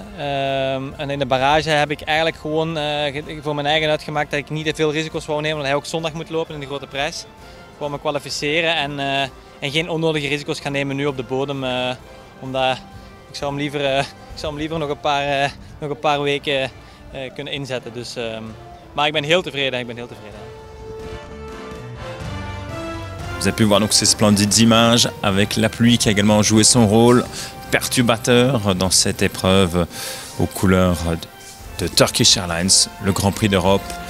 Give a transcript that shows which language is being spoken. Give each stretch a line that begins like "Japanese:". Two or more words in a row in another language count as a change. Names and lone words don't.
Dutch: En in de barrage heb ik eigenlijk gewoon voor mijn eigen uitgemaakt dat ik niet te veel risico's wou nemen, omdat hij ook zondag moet lopen in de grote prijs. Gewoon me kwalificeren en geen onnodige risico's gaan nemen nu op de bodem. Omdat ik zou hem liever nog een paar weken kunnen inzetten. Dus, maar ik ben heel tevreden.
French: Vous avez pu voir donc ces splendides images avec la pluie qui a également joué son rôle perturbateur dans cette épreuve aux couleurs de Turkish Airlines, le Grand Prix d'Europe.